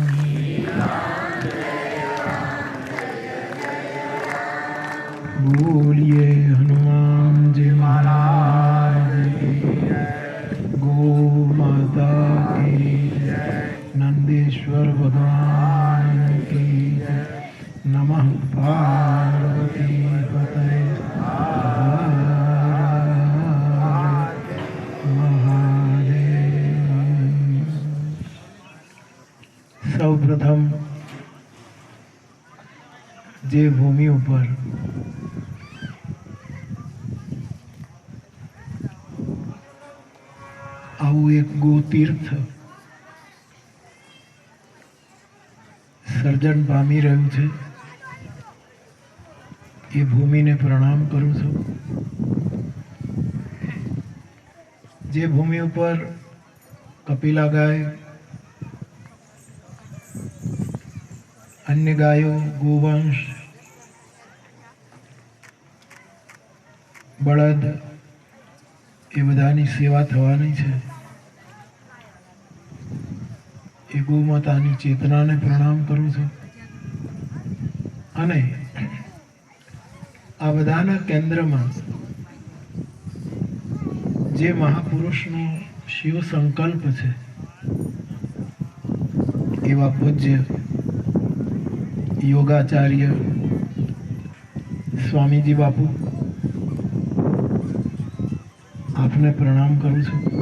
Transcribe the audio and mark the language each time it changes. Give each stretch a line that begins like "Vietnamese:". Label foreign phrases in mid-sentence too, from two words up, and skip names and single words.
Hindi: बोलिए हनुमान जी महाराज की गो माता की नंदीश्वर भगवान की नमः पार्वती पतये महादेव।
Gujarati: સૌપ્રથમ જે ભૂમિ ઉપર આવું એક ગોતીર્થ સર્જન પામી રહ્યું છે એ ભૂમિને પ્રણામ કરું છું। જે ભૂમિ ઉપર કપિલા ગાય
Hindi: अन्य गायों गोवंश
Gujarati: बळद એ બધાની સેવા થવાની છે એ ગોમાતાની ચેતનાને પ્રણામ કરું છું અને આ બધાના કેન્દ્રમાં જે મહાપુરુષનો શિવ સંકલ્પ છે એવા પૂજ્ય યોગાચાર્ય સ્વામીજી બાપુ આપને પ્રણામ કરું છું।